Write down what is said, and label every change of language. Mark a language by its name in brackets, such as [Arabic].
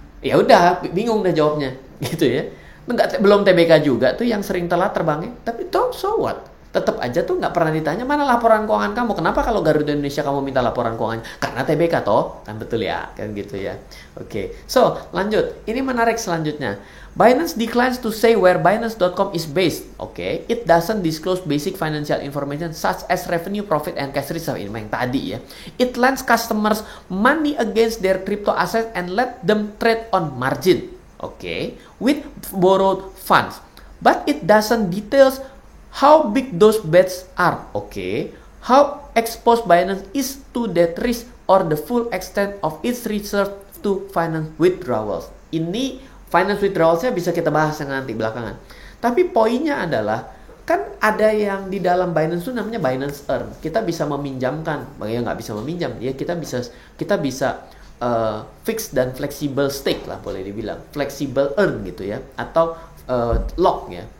[Indonesian] Ya udah, bingung dah jawabnya gitu ya. Belum TBK juga tuh yang sering telat terbangnya. Tapi [English] so what? [Indonesian] Tetap aja tuh nggak pernah ditanya mana laporan keuangan kamu. Kenapa kalau Garuda Indonesia kamu minta laporan keuangan? Karena TBK toh, kan betul ya, kan gitu ya. Oke, so lanjut. Ini menarik selanjutnya. [English] Binance declines to say where Binance.com is based. Oke, it doesn't disclose basic financial information such as revenue, profit, and cash reserve. [Indonesian] Ini yang tadi ya. [English] It lends customers money against their crypto assets and let them trade on margin. Oke, with borrowed funds. But it doesn't details how big those bets are. Oke, how exposed Binance is to that risk or the full extent of its reserve to finance withdrawals. [Indonesian] Ini finance withdrawalsnya bisa kita bahas yang nanti belakangan. Tapi poinnya adalah, kan ada yang di dalam Binance itu namanya Binance Earn. Kita bisa meminjamkan, bagaimana nggak bisa meminjam? Ya kita bisa fix dan flexible stake lah, boleh dibilang flexible earn gitu ya, atau lock ya.